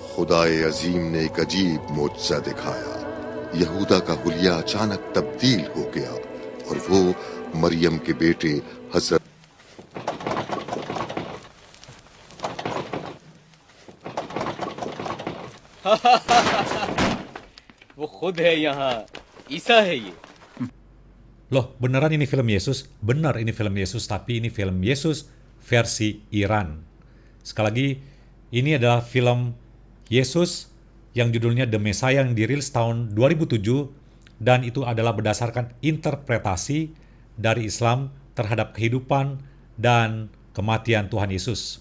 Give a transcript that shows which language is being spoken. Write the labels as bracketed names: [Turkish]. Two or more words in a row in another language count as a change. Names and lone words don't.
[Urdu] خدائے عظیم نے ایک عجیب معجزہ دکھایا۔ یہودا کا حلیہ اچانک تبدیل ہو گیا اور وہ مریم کے بیٹے حضرت وہ خود ہے یہاں، عیسیٰ ہے یہ. [Indonesian] Loh, beneran ini film Yesus? Benar ini film Yesus, tapi ini film Yesus versi Iran. Sekali lagi, ini adalah film Yesus yang judulnya The Messiah yang dirilis tahun 2007 dan itu adalah berdasarkan interpretasi dari Islam terhadap kehidupan dan kematian Tuhan Yesus.